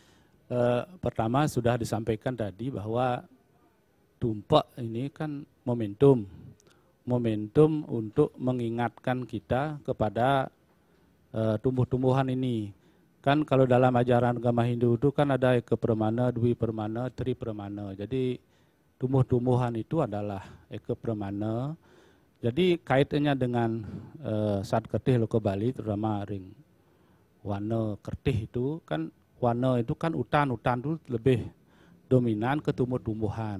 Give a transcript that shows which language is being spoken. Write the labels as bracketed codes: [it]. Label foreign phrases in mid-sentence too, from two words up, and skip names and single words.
[id] Pertama sudah disampaikan tadi bahwa tumpak ini kan momentum untuk mengingatkan kita kepada tumbuh-tumbuhan ini. Kan kalau dalam ajaran agama Hindu itu kan ada eka pramana, dwi pramana, tri pramana. Jadi tumbuh-tumbuhan itu adalah eka pramana. Jadi kaitannya dengan Sat Kertih Loko Bali, terutama ring warna kertih itu kan, warna itu kan hutan itu lebih dominan ke tumbuh-tumbuhan.